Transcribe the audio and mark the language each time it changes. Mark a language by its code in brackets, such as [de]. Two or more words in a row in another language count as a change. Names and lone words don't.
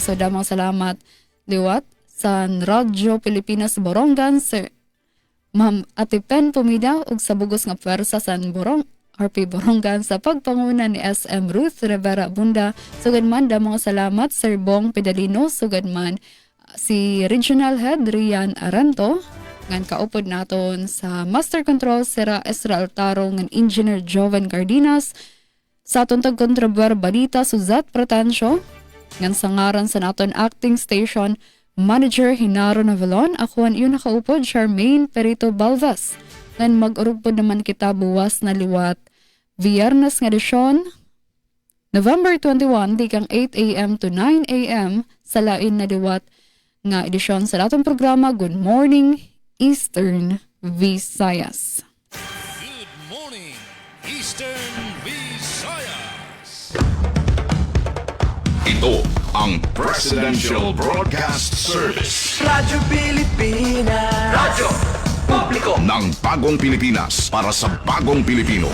[war] So, damang salamat liwat sa Radyo Pilipinas Borongan, Sir Ma'am Atipan Pumida, ug sa bugos nga pwersa sa RP Borongan sa pagpanguna ni SM Ruth Rivera Bunda. Sugad man, damang salamat, Sir Bong Pedalino. Sugad man, si [en] Regional Head [war] Rian Aranto, ngan kaupod naton sa [en] Master Control [war] Sira Esra Altaro ngan Engineer Joven Cardenas sa atong tagkontrabuar balita Suzat Pratancio ngan sangaran sa naton [en] Acting Station Manager [war] Hinaro Navalon. Ako ang iyon nakaupod Charmaine Perito Balvas ngan mag-urugpod naman kita buwas na liwat Viernes nga edisyon November 21 dikang 8 a.m. to 9 a.m. sa lain na liwat nga edisyon sa atong programa Good Morning Eastern Visayas. [en] Good morning, Eastern Visayas. [tl] Ito ang Presidential Broadcast Service. Radyo Pilipinas. Radyo Publiko ng Bagong Pilipinas para sa Bagong Pilipino.